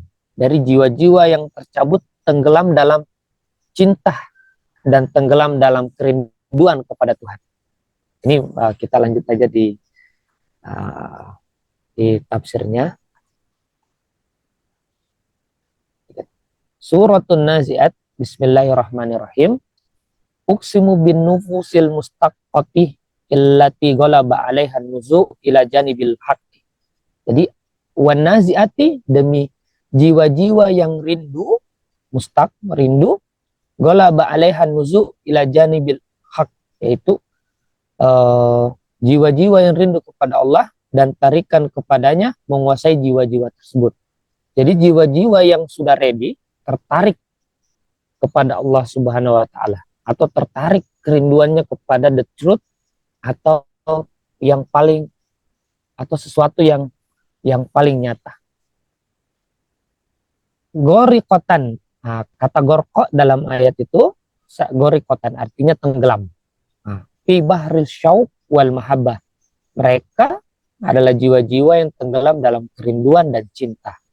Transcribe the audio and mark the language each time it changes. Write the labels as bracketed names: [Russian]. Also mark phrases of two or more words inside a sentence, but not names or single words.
[Indonesian] Dari jiwa-jiwa yang tercabut, tenggelam dalam cinta dan tenggelam dalam kerinduan kepada Tuhan. Ini kita lanjut aja di tafsirnya. Suratun Nazi'at. [Arabic] بسم الله الرحمن الرحيم. أقسم بالنفوس المشتاقة التي غلب عليها النزوع إلى جانب الحق. [Indonesian] Jadi [Arabic] والنازعات, [Indonesian] demi jiwa-jiwa yang rindu, mustaq, rindu, [Arabic] غلب عليها النزوع إلى جانب الحق, [Indonesian] yaitu jiwa-jiwa yang rindu kepada Allah dan tarikan kepadanya menguasai jiwa-jiwa tersebut. Jadi jiwa-jiwa yang sudah ready, tertarik kepada Allah [Arabic] سبحانه وتعالى, [Indonesian] atau tertarik kerinduannya kepada [English] the truth, [Indonesian] atau yang paling, atau sesuatu yang paling nyata. Gorikotan, kata gorko dalam ayat itu gorikotan artinya tenggelam. [Arabic] في بحر الشوق والمحبة, [Indonesian] mereka adalah jiwa-jiwa yang tenggelam dalam kerinduan dan cinta.